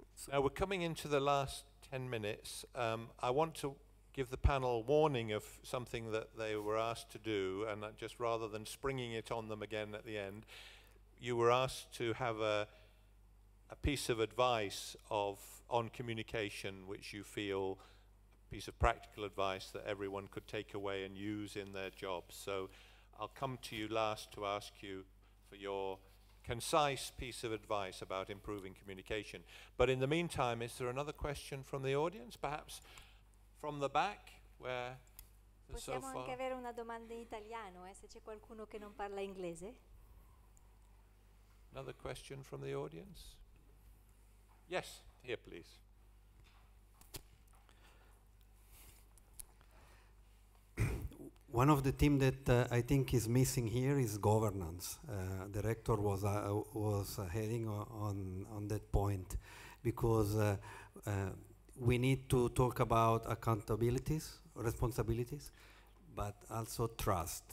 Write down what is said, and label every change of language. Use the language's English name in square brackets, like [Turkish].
[English] Now we're coming into the last 10 minutes. I want to give the panel warning of something that they were asked to do, and just rather than springing it on them again at the end, you were asked to have a piece of advice on communication which you feel, a piece of practical advice that everyone could take away and use in their jobs. So I'll come to you last to ask you for your concise piece of advice about improving communication. But in the meantime, is there another question from the audience? Perhaps from the back, where so [Italian] Possiamo [English] far? [Italian] anche avere una domanda in italiano, se c'è qualcuno che non parla inglese. [English] Another question from the audience? Yes, here please. One of the themes that I think is missing here is governance. The rector was heading on that point, because we need to talk about accountabilities, responsibilities, but also trust.